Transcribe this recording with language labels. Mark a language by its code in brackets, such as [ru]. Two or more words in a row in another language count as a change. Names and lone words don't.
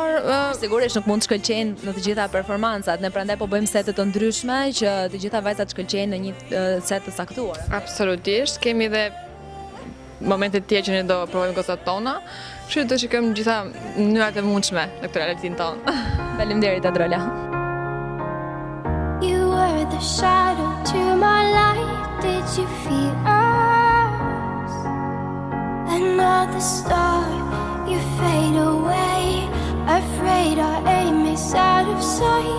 [sq] sigurisht nuk mund të shkëlqejnë në të gjitha performancat, ne prandaj po bëjmë sete të ndryshme që të gjitha vajzat shkëlqejnë në një set të saktuar. Absolutisht, kemi dhe momente të tjera që ne do provojmë gocat tona, kështu do shikojmë gjitha mënyrat e mundshme në këtë realitin tonë. Faleminderit Adrola. [en] You were the shadow to my light. Did you feel us? Another star, you fade away. Afraid our aim is out of sight.